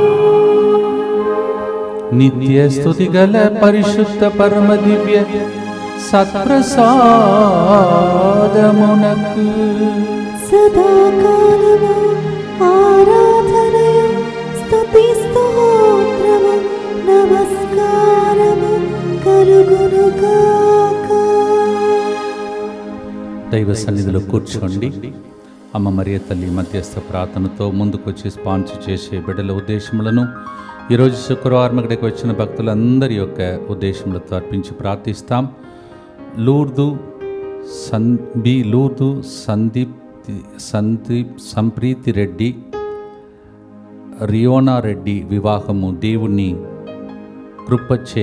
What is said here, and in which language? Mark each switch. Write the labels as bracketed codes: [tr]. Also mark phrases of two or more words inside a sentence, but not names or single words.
[te] నిత్య స్తుతి గల పరిశుద్ధ పరమ దివ్య సత్ప్రసాదమునకు సదా కాలము ఆరాధనయు స్తుతి స్తోత్రము నమస్కారము कలుగునుగాక. దైవ సన్నిధిలో కూర్చోండి. అమ్మ మరియ తల్లి మధ్యస్థ ప్రార్థనతో ముందుకొచ్చి స్పాన్సర్ చేసే బిడ్డల ఉద్దేశములను ఈరోజు శుక్రవారం ఇక్కడికి వచ్చిన భక్తులందరి యొక్క ఉద్దేశములతో అర్పించి ప్రార్థిస్తాం. లూర్దు సంప్రీతి రెడ్డి, రియోనా రెడ్డి వివాహము దేవుని కృపచ్చే